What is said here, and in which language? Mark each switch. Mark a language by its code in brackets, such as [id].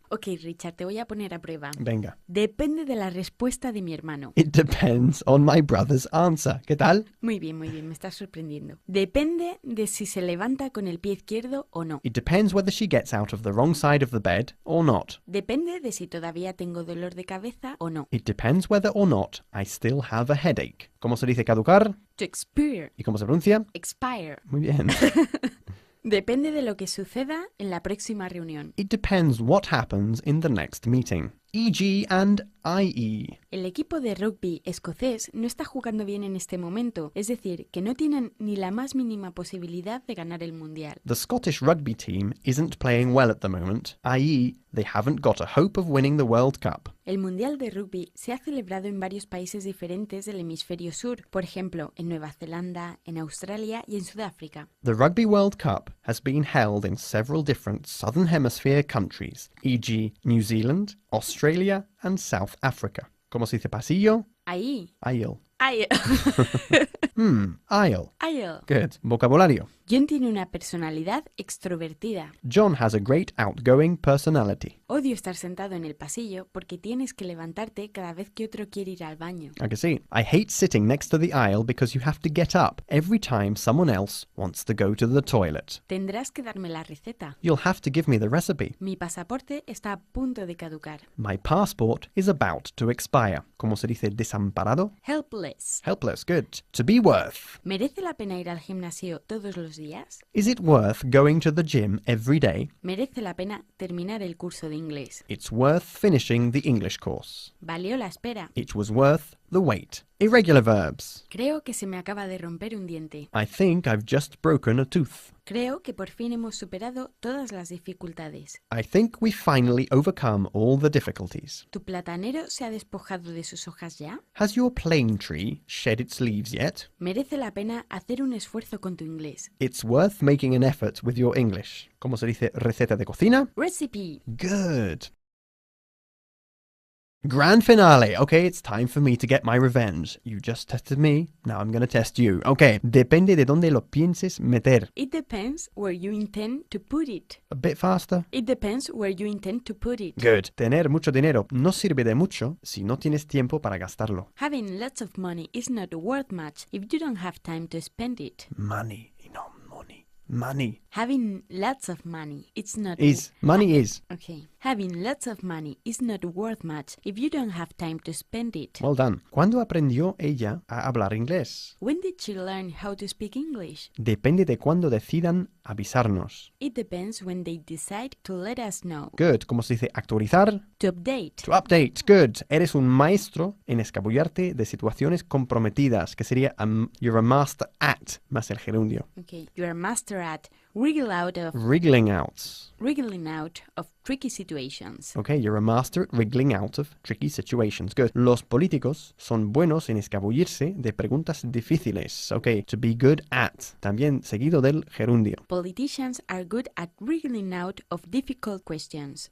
[es] Ok, Richard, te voy a poner a prueba. Venga. Depende de la respuesta de mi hermano. [en] It depends on my brother's answer. [es] ¿Qué tal? Muy bien, me estás sorprendiendo. Depende de si se levanta con el pie izquierdo o no. [en] It depends whether she gets out of the wrong side of the bed or not. [es] Depende de si todavía tengo dolor de cabeza o no. [en] It depends whether or not I still have a headache. [es] ¿Cómo se dice caducar? [en] To expire. [es] ¿Y cómo se pronuncia? [en] Expire. [es] Muy bien. Depende de lo que suceda en la próxima reunión. [en] It depends what happens in the next meeting. E.g. and I.e. [es] El equipo de rugby escocés no está jugando bien en este momento, es decir, que no tienen ni la más mínima posibilidad de ganar el mundial. [en] The Scottish rugby team isn't playing well at the moment, i.e. they haven't got a hope of winning the World Cup. [es] El mundial de rugby se ha celebrado en varios países diferentes del hemisferio sur, por ejemplo, en Nueva Zelanda, en Australia y en Sudáfrica. [en] The Rugby World Cup has been held in several different Southern Hemisphere countries, e.g. New Zealand, Australia and South Africa. [es] ¿Cómo se dice pasillo? Ahí. [en] Aisle. Aisle. Aisle. Aisle. Good. Vocabulario. [es] John tiene una personalidad extrovertida. [en] John has a great outgoing personality. [es] Odio estar sentado en el pasillo porque tienes que levantarte cada vez que otro quiere ir al baño. [en] I can see. I hate sitting next to the aisle because you have to get up every time someone else wants to go to the toilet. [es] Tendrás que darme la receta. [en] You'll have to give me the recipe. [es] Mi pasaporte está a punto de caducar. [en] My passport is about to expire. [es] ¿Cómo se dice desamparado? [en] Helpless. Helpless, good. To be worth. [es] ¿Merece la pena ir al gimnasio todos los días? [en] Is it worth going to the gym every day? [es] ¿Merece la pena terminar el curso de inglés? [en] It's worth finishing the English course. [es] ¿Valió la espera? [en] It was worth the wait. Irregular verbs. [es] Creo que se me acaba de romper un diente. [en] I think I've just broken a tooth. [es] Creo que por fin hemos superado todas las dificultades. [en] I think we finally overcome all the difficulties. [es] ¿Tu platanero se ha despojado de sus hojas ya? [en] Has your plane tree shed its leaves yet? [es] Merece la pena hacer un esfuerzo con tu inglés. [en] It's worth making an effort with your English. [es] ¿Cómo se dice receta de cocina? [en] Recipe. Good. Grand finale. Okay, it's time for me to get my revenge. You just tested me, now I'm gonna test you. [es] Okay, depende de dónde lo pienses meter. [en] It depends where you intend to put it. A bit faster. It depends where you intend to put it. Good. [es] Tener mucho dinero no sirve de mucho si no tienes tiempo para gastarlo. [en] Having lots of money is not worth much if you don't have time to spend it. Money, no money. Money. Having lots of money, it's not... Money is. Okay. Having lots of money is not worth much if you don't have time to spend it. Well done. [es] ¿Cuándo aprendió ella a hablar inglés? [en] When did she learn how to speak English? [es] Depende de cuándo decidan avisarnos. [en] It depends when they decide to let us know. Good. [es] ¿Cómo se dice actualizar? [en] To update. To update. Good. [es] Eres un maestro en escabullarte de situaciones comprometidas, que sería [en] you're a master at, [es] más el gerundio. [en] Okay. You're a master at Wriggling out of tricky situations. Okay, you're a master at wriggling out of tricky situations. Good. [es] Los políticos son buenos en escabullirse de preguntas difíciles. [en] Okay, to be good at. [es] También seguido del gerundio. [en] Politicians are good at wriggling out of difficult questions.